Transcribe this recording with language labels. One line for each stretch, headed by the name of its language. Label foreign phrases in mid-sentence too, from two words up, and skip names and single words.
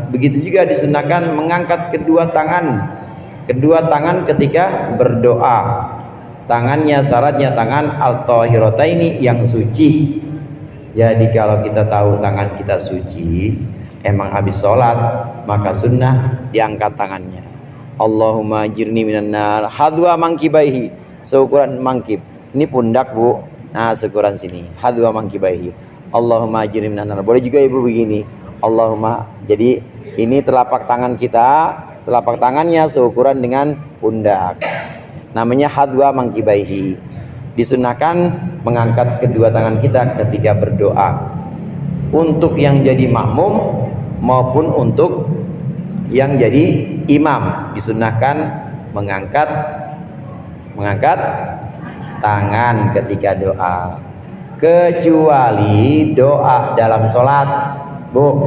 Indonesian: Begitu juga disunnahkan mengangkat kedua tangan ketika berdoa. Tangannya syaratnya tangan al-tahirataini, yang suci. Jadi kalau kita tahu tangan kita suci, emang habis sholat, maka sunnah diangkat tangannya.
Arabic: اللهم أجرني من النار حذو منكبيه,
Indonesian: seukuran mangkib. Ini pundak bu, nah seukuran sini,
Arabic: حذو منكبيه. اللهم أجرني من النار.
Indonesian: Boleh juga ibu begini, Allahumma. Jadi ini telapak tangan kita, telapak tangannya seukuran dengan pundak, namanya
Arabic: حذو منكبيه.
Indonesian: Disunahkan mengangkat kedua tangan kita ketika berdoa. Untuk yang jadi makmum maupun untuk yang jadi imam, disunahkan mengangkat tangan ketika doa, kecuali doa dalam sholat bu.